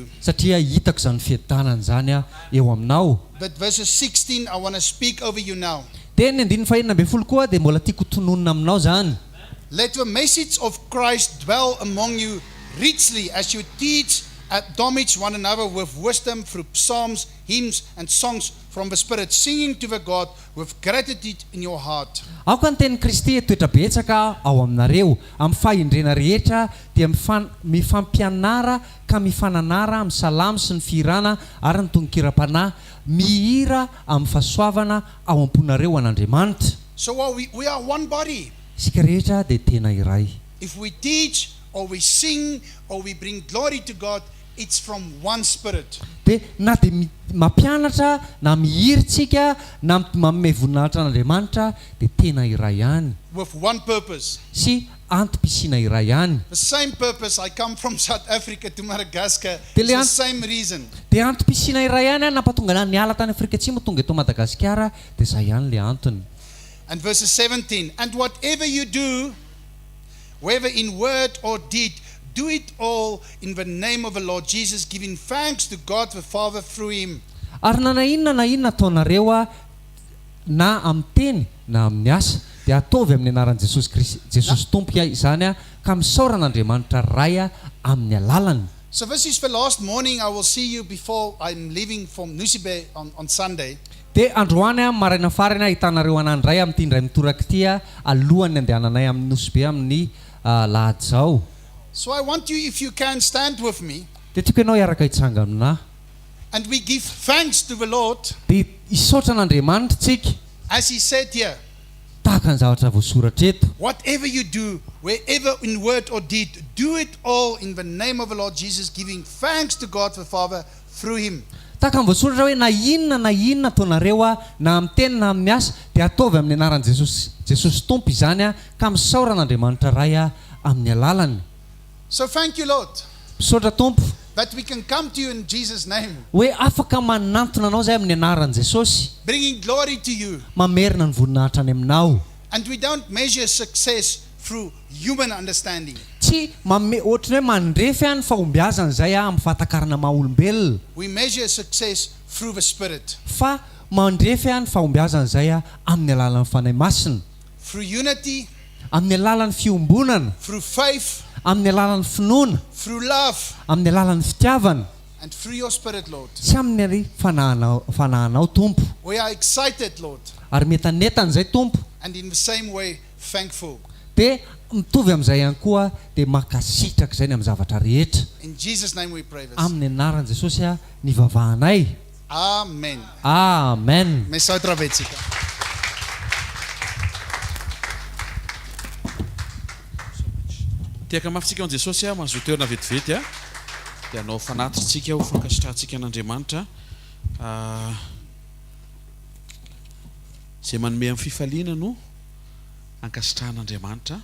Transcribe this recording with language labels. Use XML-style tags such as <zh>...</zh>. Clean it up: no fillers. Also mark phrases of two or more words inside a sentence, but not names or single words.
<mg>satria hitako zany fiadanana zany eo aminao.</mg> <en>But verses 16 I want to speak over you now.</en> <mg>Dia ny andininy fahenina amby folo koa dia mbola tiako tononina aminao zany.</mg> <en>Let the message of Christ dwell among you richly as you teach and admonish one another with wisdom through psalms, hymns, and songs from the Spirit, singing to the God with gratitude in your heart.</en> <mg>Ao ka ny tenin'i Kristy toetra betsaka ao aminareo amin'ny fahendrena rehetra dia mifampianara ka mifananara amin'ny salamo sy ny firana ary ny tononkira-panahy mihira amin'ny fahasoavana ao am-ponareo an'Andriamanitra.</mg> <en>So we are one body.</en> <mg>Isika rehetra dia tena iray.</mg> <en>If we teach or we sing or we bring glory to God, it's from one Spirit.</en> <mg>Dia na dia mampianatra na mihiritsika na manome voninahitra an'Andriamanitra dia tena iray ihany</mg> <en>With one purpose.</en> <mg>sy antom-pisiana iray ihany.</mg> <en>The same purpose. I come from South Africa to Madagascar. It's Delian- the same reason.</en> <mg>Dia antom-pisiana iray ihany nampatonga na niala tany Afrika Atsimo tonga eto Madagasikara dia izay ihany le antony.</mg> <en>And verses 17. And whatever you do, whether in word or deed, do it all in the name of the Lord Jesus, giving thanks to God the Father through Him.</en> <mg>Ary na inona ataonareo na amin'ny teny na amin'ny asa dia ataovy amin'ny anaran'i Jesosy Tompo izany ka misaoran'Andriamanitra ray amin'ny alalany.</mg> <en>So this is the last morning I will see you before I'm leaving from Nusibe on Sunday.</en> <mg>Dia androany maraina farany ahitanareo anandray amin'ity indray mitoraka ity alohan'ny andehananay amin'ny Nosy Be amin'ny lahady zao.</mg> <en>So I want you, if you can, stand with me,</en> <mg>Dia tiako ianao hiaraka hitsanga aminahy</mg> <en>and we give thanks to the Lord,</en> <mg>dia hisaotra an'Andriamanitra tsika</mg> <en>as He said here.</en> <mg>tahaka ny zavatra voasoratra eto.</mg> <en>Whatever you do, wherever in word or deed, do it all in the name of the Lord Jesus, giving thanks to God the Father through Him.</en> <mg>Tahaka ny voasoratra hoe na inona ataonareo na amin'ny teny na amin'ny asa dia ataovy amin'ny anaran'i Jesosy Tompo izany ka misaoran'Andriamanitra ray amin'ny alalany.</mg> <en>So thank you, Lord,</en> <mg>Misaotra Tompo</mg> <en>that we can come to you in Jesus' name,</en> <mg>hoe afaka manantona anao zay amin'ny anaran'i Jesosy,</mg> <en>bringing glory to you.</en> <mg>mamerina ny voninahitra any aminao.</mg> <en>And we don't measure success through human understanding.</en> <mg>Tsy ohatry hoe mandrefy any fahombiazana zay amin'ny fahatakarana maha olombelona,</mg> <en>We measure success through the Spirit.</en> <mg>fa mandrefy any fahombiazana izay amin'ny alalan'ny fanahy masina,</mg> <en>through unity,</en> <mg>amin'ny alalan'ny fiombonana,</mg> <en>through faith,</en> <mg>amin'ny alalan'ny finoana,</mg> <en>through love,</en> <mg>amin'ny alalan'ny fitiavana,</mg> <en>and through your Spirit, Lord.</en> <mg>sy amin'ny fanahanao Tompo.</mg> <en>We are excited, Lord,</en> <mg>Ary metanetana izay Tompo,</mg> <en>and in the same way, thankful.</en> <mg>dia mitovy amin'izay ihany koa dia makasitraka izay ny amin'ny zavatra rehetra.</mg> <en>In Jesus' name we pray this.</en> <mg>Amin'ny anaran'i Jesosy ny vavahanay.</mg> <en>Amen.</en> <mg>Amen. Me sautra vetsika. Tiaka mafitsika an Jesosy mahazo toerana vetivety dia anao fanatritsika ho fankasitrahantsika an'Andriamanitra izay manome amin'ny fifaliana no ankasitrahan'Andriamanitra.</mg>